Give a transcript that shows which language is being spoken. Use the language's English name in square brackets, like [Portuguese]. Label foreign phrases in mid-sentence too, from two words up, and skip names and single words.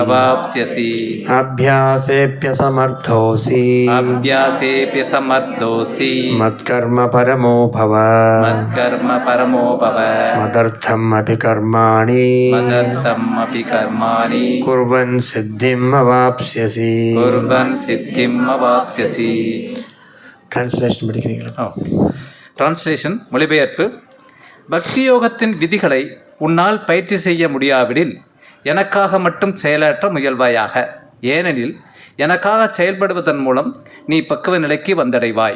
[Sanskrit] अभ्यासेऽप्यसमर्थोऽसि मत्कर्म परमो भव मदर्थमपि कर्माणि कुर्वन् सिद्धिम् अवाप्स्यसि। [Tamil] டிரான்ஸ்லேஷன் படிக்கிறீங்களா? டிரான்ஸ்லேஷன் மொழிபெயர்ப்பு. பக்தி யோகத்தின் விதிகளை உன்னால் பயிற்சி செய்ய முடியாவிடில் எனக்காக மட்டும் செயலாற்ற முயல்வாயாக. ஏனெனில் எனக்காக செயல்படுவதன் மூலம் நீ பக்குவ நிலைக்கு வந்தடைவாய்.